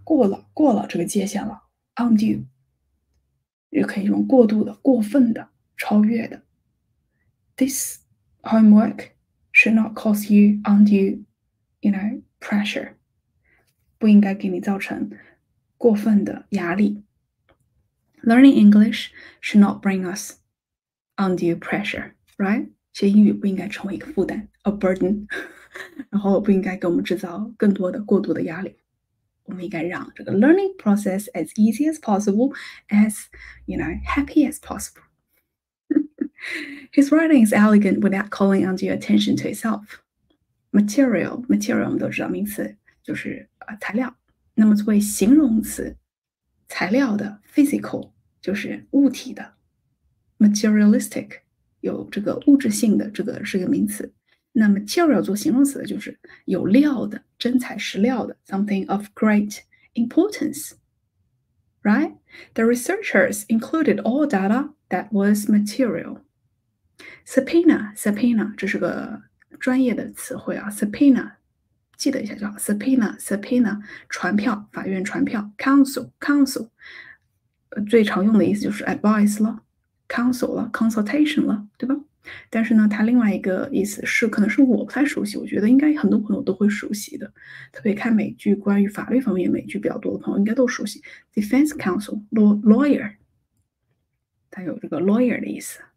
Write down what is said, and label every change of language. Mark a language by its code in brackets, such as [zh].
[zh] 过了这个界限了 undue。也可以用过度的、过分的、超越的。 [en] This homework should not cause you undue, pressure. [zh] 不应该给你造成过分的压力。 [en] Learning English should not bring us undue pressure, right? [zh] 学英语不应该成为一个负担 ， [en] a burden， [zh] 然后不应该给我们制造更多的过度的压力。我们应该让这个 [en] learning process as easy as possible, as happy as possible. His writing is elegant without calling undue attention to itself. [zh] Material 我们都知道名词就是材料，那么作为形容词，材料的 physical 就是物体的 materialistic 有这个物质性的，这个是个名词。那 material 做形容词的就是有料的、真材实料的 [en] something of great importance. Right? The researchers included all data that was material. [zh] Subpoena 这是个专业的词汇啊 ，subpoena 记得一下就好。 subpoena 传票，法院传票。counsel 最常用的意思就是 advice 了 ，counsel 了 ，consultation 了，对吧？但是呢，它另外一个意思是，可能是我不太熟悉，我觉得应该很多朋友都会熟悉的，特别看美剧，关于法律方面美剧比较多的朋友应该都熟悉。 Defense counsel lawyer， 它有这个 lawyer 的意思。